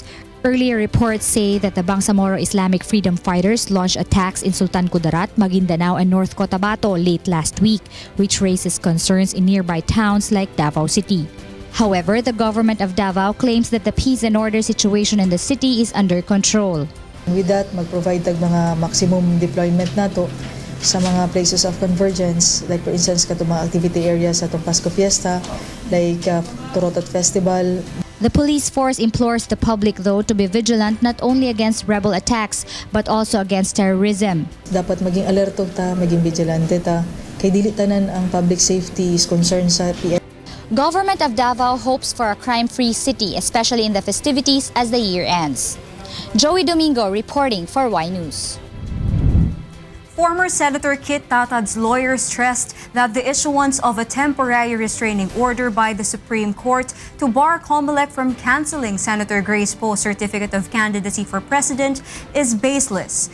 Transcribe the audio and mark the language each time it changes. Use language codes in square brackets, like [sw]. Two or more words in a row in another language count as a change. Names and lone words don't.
[en] Earlier reports say that the Bangsamoro Islamic Freedom Fighters launched attacks in Sultan Kudarat, Maguindanao and North Cotabato late last week, which raises concerns in nearby towns like Davao City. However, the government of Davao claims that the peace and order situation in the city is under control. With that, [ceb] mag-provide tag mga [en] maximum deployment [ceb] nato sa mga [en] places of convergence, like for instance [ceb] katong mga [en] activity areas [ceb] sa itong Pasko Fiesta, [en] like Torotot Festival. The police force implores the public though to be vigilant not only against rebel attacks but also against terrorism. [ceb] Dapat maging alerto ta, maging vigilante ta, kay dili tanan ang [en] public safety is concerned [ceb] sa PM. [en] Government of Davao hopes for a crime-free city, especially in the festivities as the year ends. Joey Domingo reporting for Y News. Former Senator Kit Tatad's lawyer stressed that the issuance of a temporary restraining order by the Supreme Court to bar COMELEC from canceling Senator Grace Poe's certificate of candidacy for president is baseless.